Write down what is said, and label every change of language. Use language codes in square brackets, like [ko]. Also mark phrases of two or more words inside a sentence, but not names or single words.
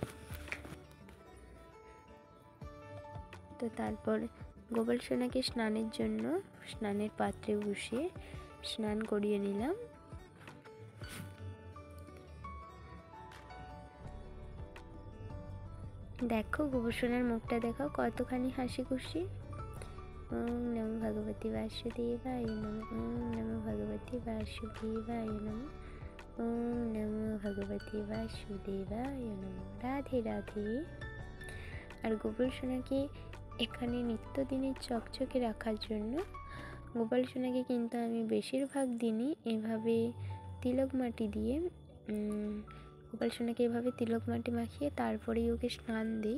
[bn] তো তারপর গোপাল সোনাকে স্নানের জন্য স্নানের পাত্রে বসিয়ে স্নান করিয়ে নিলাম। দেখো গোপাল সোনার মুখটা দেখো কতখানি হাসি খুশি। [sa] ওম নমো ভগবতী বাসুদেবায় নমঃ। ওম নমো ভগবতী বাসুদেবায় নমঃ। ওম নমো ভগবতী বাসুদেবায় নমঃ। রাধে রাধে। [bn] আর গোপাল সোনাকে এখানে নিত্যদিনের চকচকে রাখার জন্য গোপাল সোনাকে কিন্তু আমি বেশিরভাগ দিনই এভাবে তিলক মাটি দিয়ে গোপাল সোনাকে এভাবে তিলক মাটি মাখিয়ে তারপরেই ওকে স্নান দিই।